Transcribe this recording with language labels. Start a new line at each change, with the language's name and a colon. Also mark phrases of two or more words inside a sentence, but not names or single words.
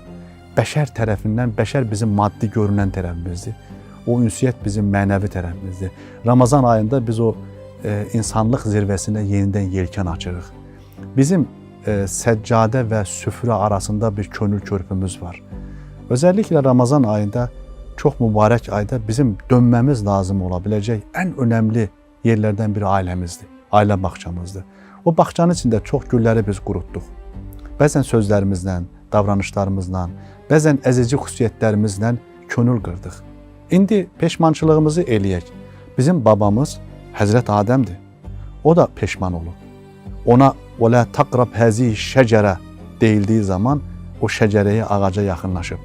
Azerbaijani: Bəşər tərəfindən, bəşər bizim maddi görünən tərəfimizdir. O ünsiyyət bizim mənəvi tərəfimizdir. Ramazan ayında biz o insanlıq zirvəsinə yenidən yelkən açırıq. Bizim səccadə və süfrə arasında bir könül körpümüz var.
Turkish: Özellikle Ramazan ayında, çok mübarek ayda bizim dönmemiz lazım olabilecek en önemli yerlerden biri ailemizdir. Aile bahçamızdır. O bahçanın içinde çok gülleri biz kuruttuk.
Azerbaijani: Bəzən
Turkish: sözlerimizle, davranışlarımızla,
Azerbaijani: bəzən əzici xüsusiyyətlərimizlə könül qırdıq. İndi peşmançılığımızı eləyək. Bizim babamız Həzrət Adəmdir. O da peşman olur. Ona
Arabic: وَلَا تَقْرَبْ هَذِهِ
Azerbaijani: şəcərə deyildiği zaman o şəcərəyə, ağaca yaxınlaşıb.